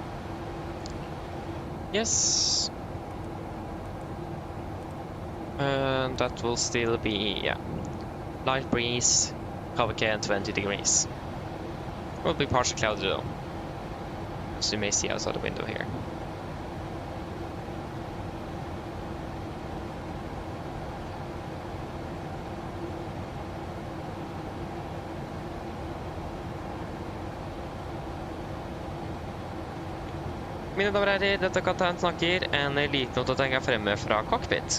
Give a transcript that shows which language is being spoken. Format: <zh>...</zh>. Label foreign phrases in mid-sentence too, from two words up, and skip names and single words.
<en>Yes. And that will still be, yeah, light breeze, cover care 20 degrees. It will be partially cloudy though, as you may see outside the window here.</en> <no>Mine damer og herrer, dette kaptein snakker, en liten oppdatering fremme fra Cockpit.</no>